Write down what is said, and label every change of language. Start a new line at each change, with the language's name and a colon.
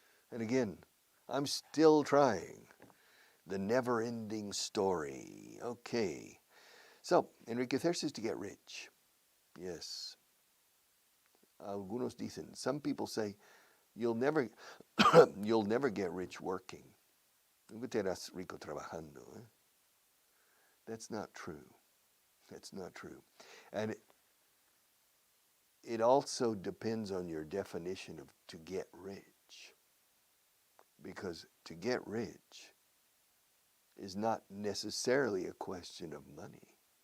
English: And again, I'm still trying. The never-ending story. Okay. So, enriquecerse is to get rich. Yes.
Spanish: Algunos dicen,
English: some people say, you'll never get rich working.
Spanish: Nunca te harás rico trabajando.
English: That's not true. That's not true. And it also depends on your definition of to get rich. Because to get rich is not necessarily a question of money.